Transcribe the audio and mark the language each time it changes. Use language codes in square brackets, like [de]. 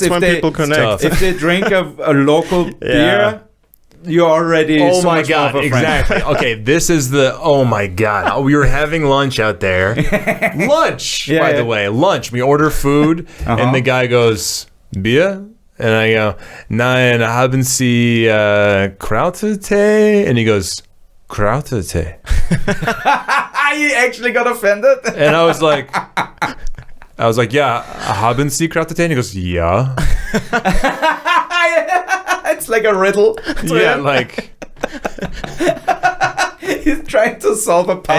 [en] That's when people connect. If they drink a local beer, you're already so my god, exactly. Okay, this is oh my god, we were having lunch out there. By the way, lunch. We order food and the guy goes, Bier? And I go, [de] Nein, haben Sie Krautentee? [en] And he goes, Krautentee. He actually got offended. And I was like, yeah, [de] haben Sie Krautentee? [en] And he goes, yeah. It's like a riddle. Yeah, he's trying to solve a puzzle.